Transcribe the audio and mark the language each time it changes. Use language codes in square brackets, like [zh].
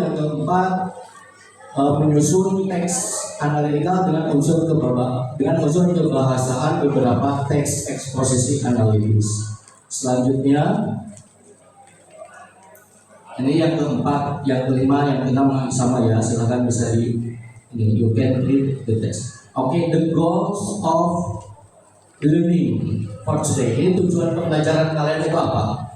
[id] Yang keempat, menyusun teks analitikal dengan unsur kebahasaan beberapa teks eksposisi analitis. Selanjutnya, ini yang keempat, yang kelima, yang keenam sama ya. Silakan bisa ini [en] you can read the text. Oke, the goals of learning for today. [id] Ini tujuan pembelajaran kalian itu apa?